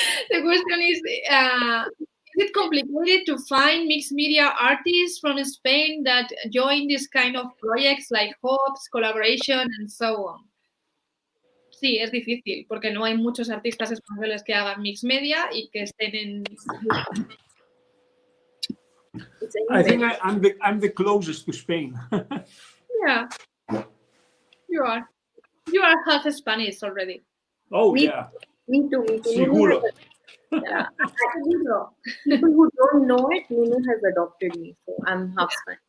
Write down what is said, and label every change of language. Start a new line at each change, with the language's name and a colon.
English: The question is it complicated to find mixed media artists from Spain that join this kind of projects like hubs, collaboration, and so on?
Spanish: Sí, es difícil, porque no hay muchos artistas españoles que hagan mixed media y que estén en...
English: I think I'm the closest to Spain. Yeah, you are. You are half Spanish already. Oh, yeah. Me too.
Spanish: Seguro.
English: Yeah. People who don't know it, Nunu has adopted me, so I'm half Spanish.